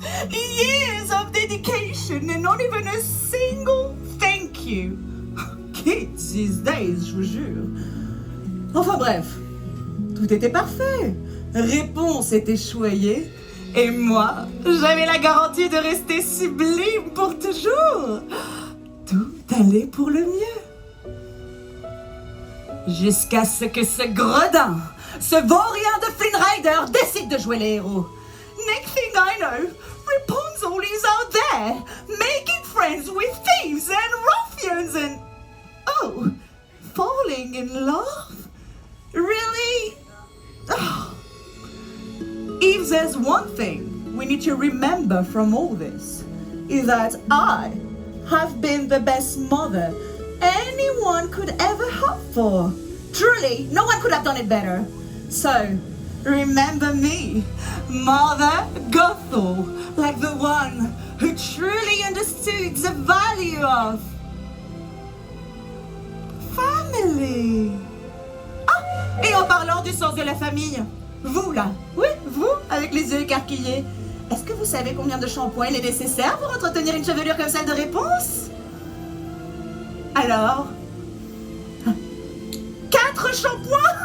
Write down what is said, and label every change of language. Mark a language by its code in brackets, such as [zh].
[en] Years of dedication and not even a single thank you. Kids these days, [fr] je vous jure. Enfin bref, tout était parfait. Réponse était choyée. Et moi, j'avais la garantie de rester sublime pour toujours. Tout allait pour le mieux. Jusqu'à ce que ce gredin, ce vaurien de Flynn Rider décide de jouer les héros. [en] Next thing I know, Rapunzel is out there, making friends with thieves and ruffians and... Oh, falling in love? Really? Oh. If there's one thing we need to remember from all this, is that I have been the best mother anyone could ever hope for. Truly, no one could have done it better. So, remember me, Mother Gothel, like the one who truly understood the value of family. [fr] Ah, et en parlant du sens de la famille, vous là, oui, vous, avec les yeux écarquillés, est-ce que vous savez combien de shampoing il est nécessaire pour entretenir une chevelure comme celle de Réponse? Alors, 4 shampoings?